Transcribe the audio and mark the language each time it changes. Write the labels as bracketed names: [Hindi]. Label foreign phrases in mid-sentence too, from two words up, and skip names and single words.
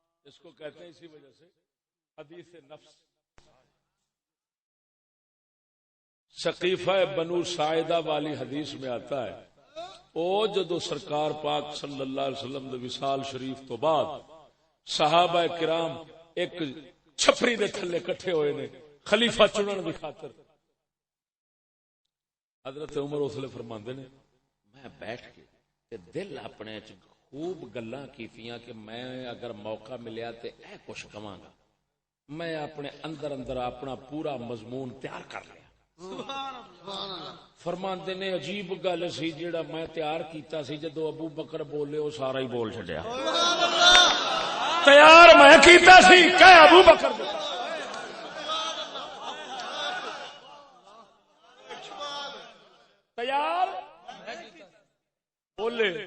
[Urdu] اس کو کہتے ہیں اسی وجہ سے حدیث نفس. سقیفہ بنو ساعدہ والی حدیث میں آتا ہے [Punjabi] او جدو سرکار پاک [Arabic] صلی اللہ علیہ وسلم [Punjabi] دے وصال شریف تو بعد صحابہ کرام ایک چھپری دے تھلے کٹھے ہوئے نے خلیفہ چنن دی خاطر. حضرت عمر اس لیے فرماندے نے میں بیٹھ کے تے دل اپنے خوب گلاں کیتیاں کہ میں اگر موقع ملیا تے اے کچھ کواں گا. [Urdu] میں اپنے اندر اندر اپنا پورا مضمون تیار کر لیا. [Punjabi] فرماندے نے عجیب گل سی جیڑا میں تیار کیتا سی جدو ابو بکر بولے وہ سارا ہی بول چھڈیا. تیار میں کیتا سی کہ ابو بکر تیار بولے.